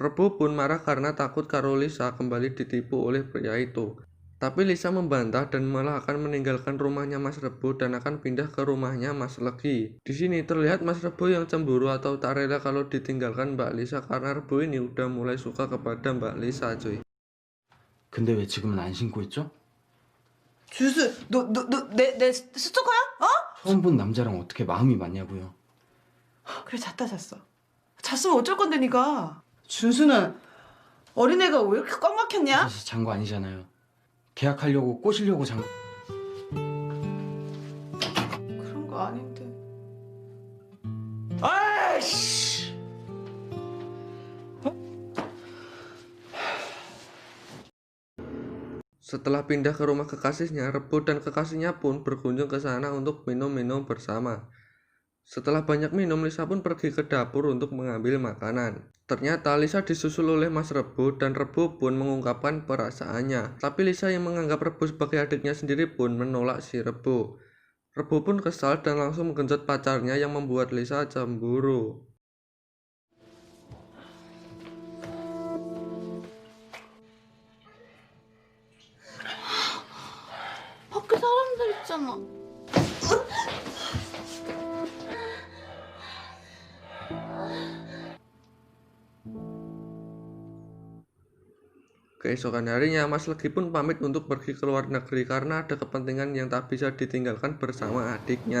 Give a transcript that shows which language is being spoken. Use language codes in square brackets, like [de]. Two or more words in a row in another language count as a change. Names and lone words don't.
[id] Rebo pun marah karena takut kalau Lisa kembali ditipu oleh pria itu. Tapi Lisa membantah dan malah akan meninggalkan rumahnya Mas Rebo dan akan pindah ke rumahnya Mas Legi. Di sini terlihat Mas Rebo yang cemburu atau tak rela kalau ditinggalkan Mbak Lisa karena Rebo ini udah mulai suka kepada Mbak Lisa, cuy. [ko] 근데 왜 지금은 안 신고 있죠? 준수, 내 스토커야? 어? 처음 본 남자랑 어떻게 마음이 맞냐고요. 그래, 잤다 잤어. 잤으면 어쩔 건데, 니가. 준수는 어린애가 왜 이렇게 꽉 막혔냐? 사실 잔 거 아니잖아요. 계약하려고 꼬시려고 잔 거. 그런 거 아닌데. 아이씨! [id] Setelah pindah ke rumah kekasihnya, Rebo dan kekasihnya pun berkunjung ke sana untuk minum-minum bersama. Setelah banyak minum, Lisa pun pergi ke dapur untuk mengambil makanan. Ternyata Lisa disusul oleh Mas Rebo dan Rebo pun mengungkapkan perasaannya. Tapi Lisa yang menganggap Rebo sebagai adiknya sendiri pun menolak si Rebo. Rebo pun kesal dan langsung menggenjot pacarnya yang membuat Lisa cemburu. [ko] 밖에 사람들 있잖아. [id] Keesokan harinya, Mas Legi pun pamit untuk pergi ke luar negeri karena ada kepentingan yang tak bisa ditinggalkan bersama adiknya.